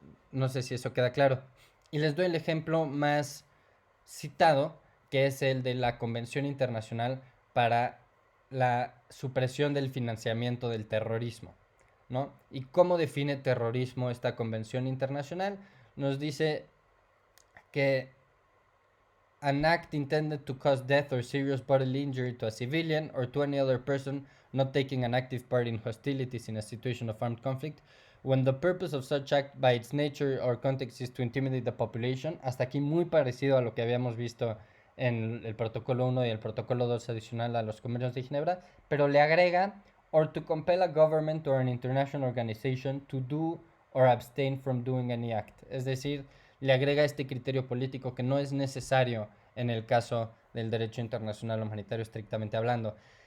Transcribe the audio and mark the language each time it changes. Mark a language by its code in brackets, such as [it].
[es] No sé si eso queda claro. Y les doy el ejemplo más citado, que es el de la Convención Internacional para la Supresión del Financiamiento del Terrorismo, ¿no? ¿Y cómo define terrorismo esta convención internacional? Nos dice que [en] an act intended to cause death or serious bodily injury to a civilian or to any other person not taking an active part in hostilities in a situation of armed conflict, when the purpose of such act by its nature or context is to intimidate the population. [es] Hasta aquí muy parecido a lo que habíamos visto en el protocolo 1 y el protocolo 2 adicional a los convenios de Ginebra, pero le agrega [en] or to compel a government or an international organization to do or abstain from doing any act. [es] Es decir, le agrega este criterio político que no es necesario en el caso del derecho internacional humanitario estrictamente hablando.